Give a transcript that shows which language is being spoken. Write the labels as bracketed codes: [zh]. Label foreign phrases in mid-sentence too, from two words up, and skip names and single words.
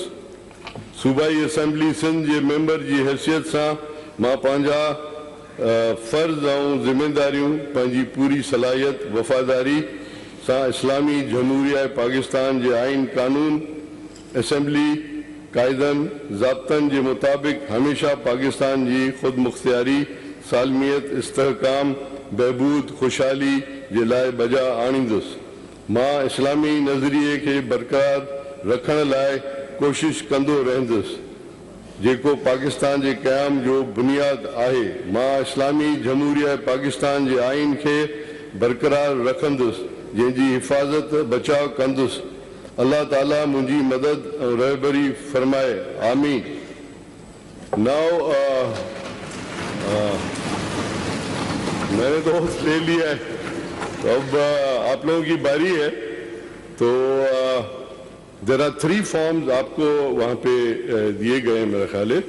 [sd] صوبائی اسمبلی سندھ جے ممبر جی حیثیت سان ماں پانجا فرض اور ذمہ داریوں پانجی پوری صلاحیت وفاداری سان اسلامی جمہوریہ پاکستان جے آئین قانون اسمبلی قائدن ضابطن جے مطابق ہمیشہ پاکستان جی خود مختاری سالمیت استحکام بہبود خوشحالی جے لائے بجا آنیندس. ماں اسلامی نظریے کے برقرار رکھن لائے कोशिश कंदो रहंदुसि जेको पाकिस्तान जे क़याम जो बुनियाद आहे। मां इस्लामी जमहूरिया पाकिस्तान जे आइन खे बरक़रार रखंदुसि जंहिंजी हिफ़ाज़त बचाव कंदुसि। अल्लाह ताला मुंहिंजी मदद ऐं रहबरी फरमाए, आमीन। [ur] ناؤ میں نے تو لے لیا ہے، تو اب آپ لوگوں کی باری ہے. तो [en] there are 3 forms [ur] آپ کو وہاں پے دیے گئے ہیں میرا خیال ہے.